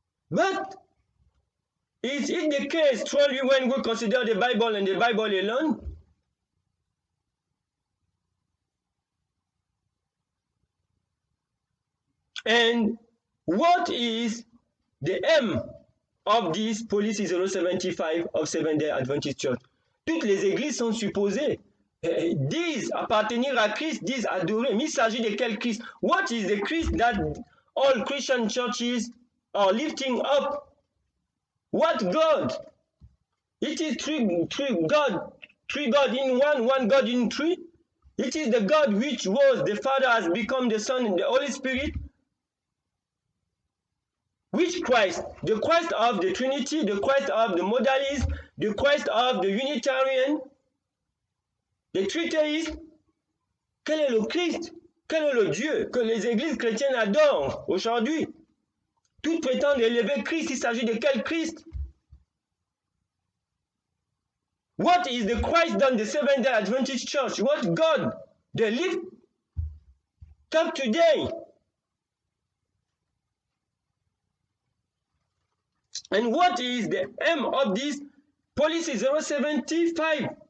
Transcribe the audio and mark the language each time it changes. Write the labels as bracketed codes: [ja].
[en] But is it the case truly when we consider the Bible and the Bible alone? And what is the aim of this policy 075 of Seventh-day Adventist Church? [fr] Toutes les églises sont supposées disent appartenir à Christ, disent adorer. Mais il s'agit de quel Christ? [en] What is the Christ that all Christian churches are lifting up? What God? It is three God in one God in three. It is the God which was the Father has become the Son and the Holy Spirit. Which Christ? The Christ of the Trinity, the Christ of the Modalist, the Christ of the Unitarian, the Tritheist. [fr] Quel est le Christ? Quel est le Dieu que les églises chrétiennes adorent aujourd'hui? Toutes prétendent élever Christ. Il s'agit de quel Christ? [en] What is the Christ done the Seventh-day Adventist Church? What God they lift up today? And what is the aim of this policy 075?